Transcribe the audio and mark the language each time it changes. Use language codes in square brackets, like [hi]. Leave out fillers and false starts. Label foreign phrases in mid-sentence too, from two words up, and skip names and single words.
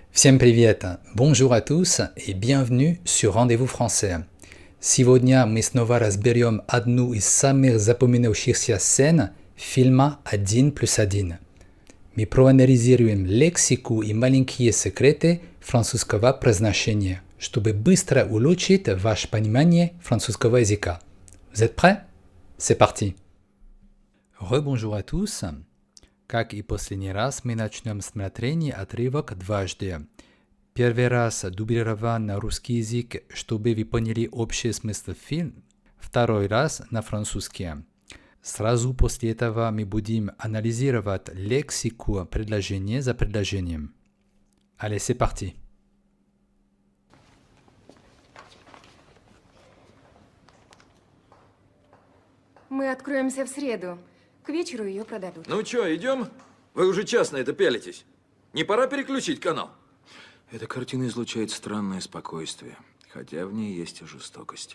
[ru] Всем привет! [fr] Bonjour à tous и bienvenue sur Rendez-vous français. [ru] Сегодня мы снова разберем одну из самых запоминающихся сцен фильма «1+1». Мы проанализируем лексику и маленькие секреты французского произношения, чтобы быстро улучшить ваше понимание французского языка. [fr] Vous êtes prêts? C'est parti! Rebonjour à tous! [ru] Как и последний раз, мы начнем смотрение отрывок дважды. Первый раз дублирован на русский язык, чтобы вы поняли общий смысл фильма. Второй раз на французский. Сразу после этого мы будем анализировать лексику предложения за предложением. [fr] Allez, c'est parti. [ru] Мы откроемся в среду. К вечеру ее продадут. Ну чё, идем? Вы уже час на это пялитесь. Не пора переключить канал? Эта картина излучает странное спокойствие, хотя в ней есть и жестокость.